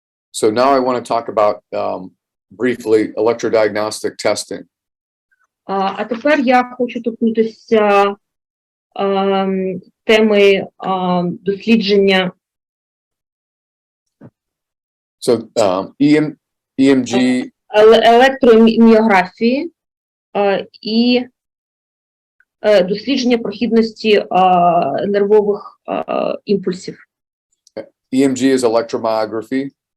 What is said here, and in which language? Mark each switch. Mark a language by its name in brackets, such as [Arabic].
[English] So now I want to talk about briefly electrodiagnostic testing. [Ukrainian] А тепер я хочу торкнутися теми дослідження. [English] So EMG [Ukrainian] Електроміографії і дослідження прохідності нервових імпульсів. [English] EMG is electromyography.